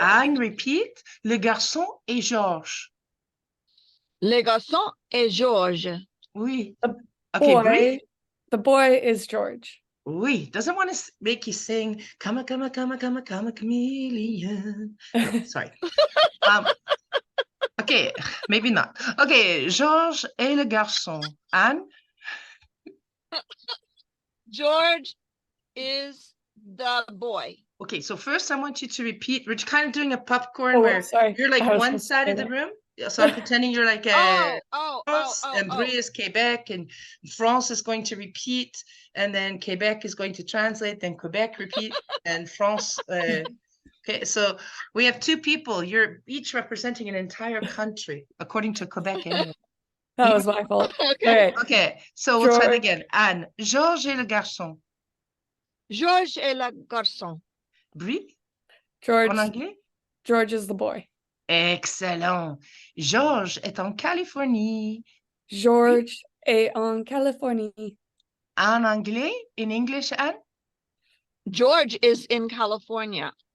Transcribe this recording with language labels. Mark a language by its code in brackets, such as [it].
[fr] Anne, repeat. Le garçon est Georges. Le garçon est Georges. Oui. [en] Boy, Brie? the boy is George. [fr] Oui. [en] Doesn't want to make you sing, come a chameleon. Sorry. Okay, maybe not. [fr] Okay, Georges est le garçon. [en] Anne? George is the boy. Okay, so first I want you to repeat. We're kind of doing a popcorn where you're like one side of the room. So I'm pretending you're like France, and Brie is Quebec, and France is going to repeat, and then Quebec is going to translate, then Quebec repeat, and France. Okay, so we have two people. You're each representing an entire country, according to Quebec. Anyway. That was my fault. Okay. Okay, so we'll try it again. [fr] Anne, Georges est le garçon. Georges est le garçon. Brie? [en] George. [fr] En anglais? [en] George is the boy. Excellent. [fr] Georges est en Californie. George est en Californie. En anglais? [en] In English, Anne? George is in California.